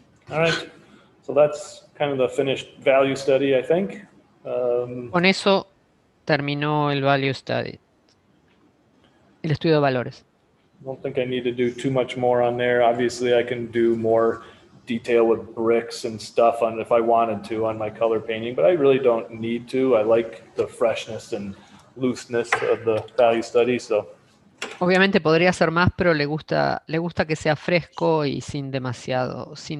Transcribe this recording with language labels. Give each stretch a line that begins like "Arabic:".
English: All right, so that's kind of the finished value study, I think.
Spanish: Con eso terminó el
English: value study,
Spanish: el estudio de valores.
English: I don't think I need to do too much more on there. Obviously, I can do more detail with bricks and stuff on if I wanted to on my color painting, but I really don't need to. I like the freshness and looseness of the value study, so
Spanish: Obviamente podría hacer más, pero le gusta que sea fresco y sin demasiado